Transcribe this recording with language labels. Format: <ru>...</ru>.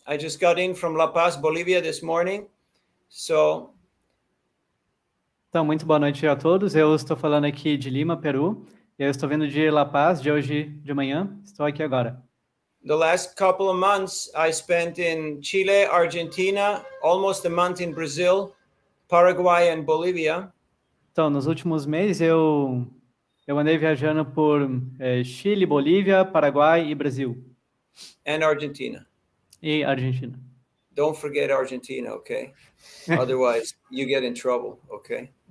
<en>I just got in from La Paz, Bolivia this morning.</en> <pt>Então, muito boa noite a todos. Eu estou falando aqui de Lima, Peru. Eu estou vindo de La Paz, de hoje de manhã. Estou aqui agora.</pt> <en>The last couple of months I spent in Chile, Argentina, almost a month in Brazil, Paraguay and Bolivia.</en> <pt>Então, nos últimos meses eu andei viajando por Chile, Bolívia, Paraguai e Brasil.</pt> <en>and Argentina.</en> <pt>E Argentina.</pt> <en>Don't forget Argentina, okay? Otherwise, you get in trouble, okay?</en>